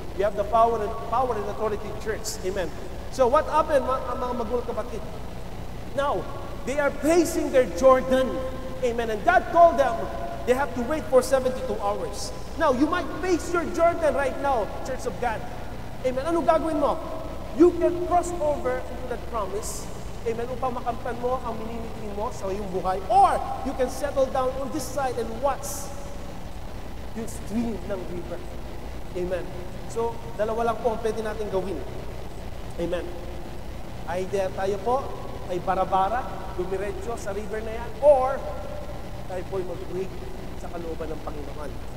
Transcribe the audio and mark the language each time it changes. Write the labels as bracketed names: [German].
[English] You have the power and authority in church. Amen. So what happened, [Filipino] mga magulang kapatid? [English] Now, they are facing their Jordan. Amen. And God told them, they have to wait for 72 hours. Now, you might face your Jordan right now, Church of God. Amen. [Filipino] Anong gagawin mo? [English] You can cross over into that promise. Amen. [Filipino] Upang makamtan mo ang minimitin mo sa iyong buhay. [English] Or, you can settle down on this side and watch yung stream ng river. Amen. [Filipino] So, dalawa lang po ang pwede natin gawin. Amen. Either tayo po ay barabara, dumiretso sa river na yan, or tayo po ay mag-pray sa kalooban ng Panginoon.